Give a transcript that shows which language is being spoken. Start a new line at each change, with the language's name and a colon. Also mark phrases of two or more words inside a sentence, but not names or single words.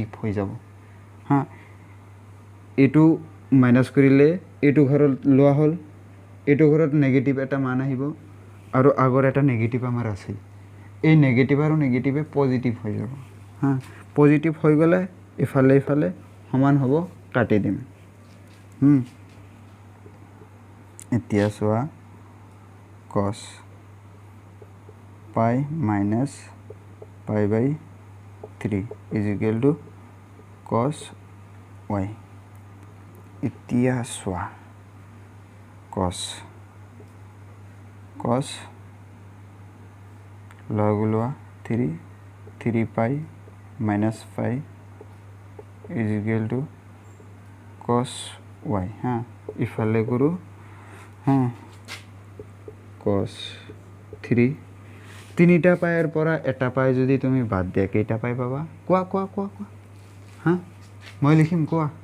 Assamese: হৈ যাব হ্যাঁ এটো মাইনাস কৰিলে এটো ঘৰত লোৱা হল এটো ঘৰত নেগেটিভ এটা মান আহিব আৰু আগৰ এটা নেগেটিভ আমাৰ আছে এই নেগেটিভ আৰু নেগেটিভে পজিটিভ হৈ যাব হ্যাঁ পজিটিভ হৈ গলে ইফালে সমান হ'ব কাটি দিম এতিয়া চোৱা
English: cos pi minus pi by 3 is equal to cos y
Assamese: এতিয়া চোৱা cos লগ লোৱা
English: 3 pi minus pi is equal to cos y
Assamese: হা ইফালে কৰোঁ cos 3 তিনিটা পাইৰ পৰা এটা পাই যদি তুমি বাদ দিয়া কেইটা পাই পাবা কোৱা হা মই লিখিম কোৱা